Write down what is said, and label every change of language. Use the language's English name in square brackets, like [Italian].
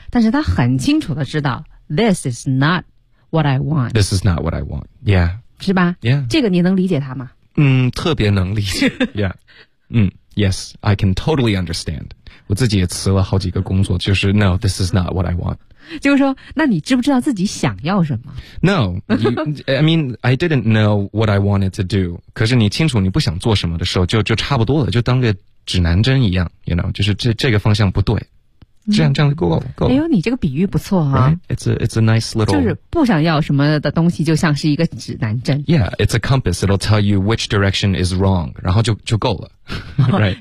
[English] 但是他很清楚的知道 ，this is not。What I want. This is not what I want. Yeah. [Chinese] 是吧？ [English] Yeah. [Chinese] 这个你能理解他吗？ [English] 嗯， [Chinese] 特别能理解。 [English] Yeah. 嗯 ，Yes, I can totally understand. [Chinese] 我自己也辞了好几个工作，就是 [English] No, this is not what I want. [Chinese] 就是说，那你知不知道自己想要什么 [English] ？No. I mean, I didn't know what I wanted to do. [Chinese] 可是你清楚你不想做什么的时候，就差不多了，就当个指南针一样 ， [English] You know， [Chinese] 就是这个方向不对。这样就够了。哎呦，你这个比喻不错啊。 [English] Right? It's a nice little. [Chinese] 就是不想要什么的东西就像是一个指南针。 [English] Yeah, it's a compass. It'll tell you which direction is wrong. [Chinese] 然后就够了。 [English] Right.